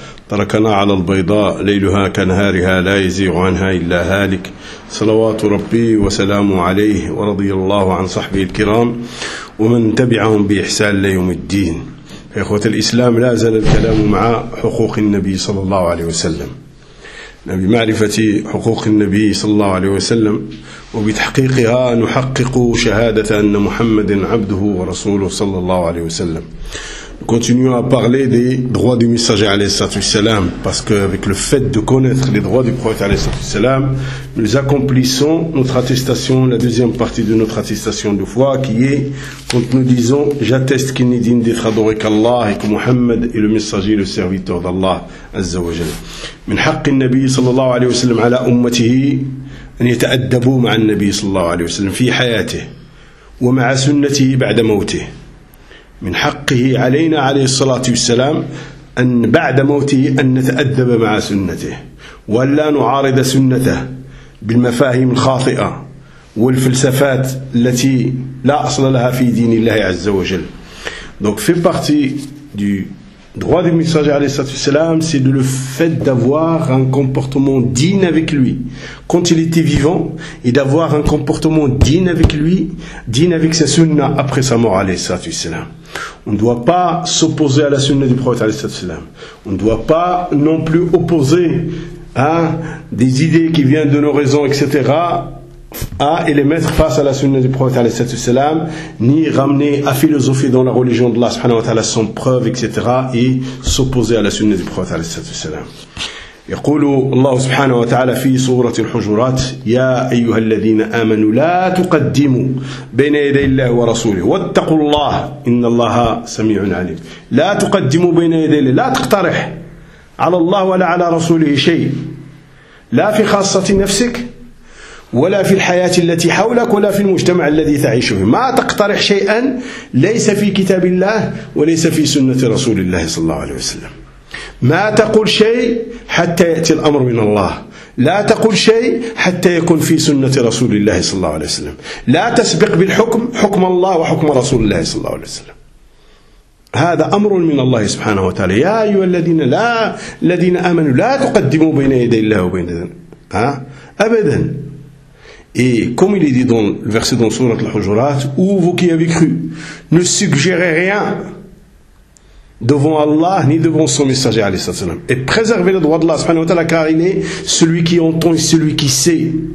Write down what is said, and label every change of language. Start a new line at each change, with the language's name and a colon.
Arabic: تركنا على البيضاء ليلها كنهارها لا يزيغ عنها إلا هالك، صلوات ربي وسلامه عليه ورضي الله عن صحبه الكرام ومن تبعهم بإحسان ليوم الدين. إخوة الإسلام، لا زال الكلام مع حقوق النبي صلى الله عليه وسلم، بمعرفة حقوق النبي صلى الله عليه وسلم وبتحقيقها نحقق شهادة أن محمد عبده ورسوله صلى الله عليه وسلم.
French: Continuons à parler des droits du messager alayhi salam, parce qu'avec le fait de connaître les droits du prophète alayhi salam, nous accomplissons notre attestation, la deuxième partie de notre attestation de foi, qui est quand nous disons j'atteste qu'il n'est digne d'être adoré qu'Allah et que Muhammad est le messager et le serviteur d'Allah azza wa jalla.
Arabic: Min haqqi an-nabi sallallahu alayhi wa sallam ala ummatihi an yata'addabu ma'a an-nabi sallallahu alayhi wa sallam fi hayatihi wa ma'a sunnatihi ba'da mawtihi. من حقه علينا عليه الصلاة والسلام أن بعد موته أن نتأدب مع سنته، ولا نعارض سنته بالمفاهيم الخاطئة والفلسفات التي لا أصل لها في دين الله عز وجل.
French: Donc fait partie du droit du messager عليه الصلاة والسلام c'est de le fait d'avoir un comportement digne avec lui quand il était vivant et d'avoir un comportement digne avec lui, digne avec sa sunna après sa mort عليه الصلاة والسلام. On ne doit pas s'opposer à la sunna du prophète. On ne doit pas non plus opposer des idées qui viennent de nos raisons, etc., et les mettre face à la sunna du prophète, ni ramener à philosopher dans la religion de Allah sans preuve, etc., et s'opposer à la sunna du prophète.
Arabic: يقول الله سبحانه وتعالى في سورة الحجرات يا أيها الذين آمنوا لا تقدموا بين يدي الله ورسوله واتقوا الله إن الله سميع عليم. لا تقدموا بين يدي الله، لا تقترح على الله ولا على رسوله شيء، لا في خاصة نفسك ولا في الحياة التي حولك ولا في المجتمع الذي تعيش فيه، ما تقترح شيئا ليس في كتاب الله وليس في سنة رسول الله صلى الله عليه وسلم. ما تقول شيء حتى يأتي الأمر من الله، لا تقول شيء حتى يكون في سنة رسول الله صلى الله عليه وسلم، لا تسبق بالحكم حكم الله وحكم رسول الله صلى الله عليه وسلم. هذا أمر من الله سبحانه وتعالى. يا أيها الذين آمنوا لا تقدموا بين يدي الله وبين أبدا.
French: Et comme il est dit dans le verset dans sourate al-Hujurat, ou vous qui avez cru, ne suggérez rien devant Allah ni devant son messager alayhi salatu wasalam, et préservez le droit d'Allah subhanahu wa ta'ala, car il est celui qui entend et celui qui sait.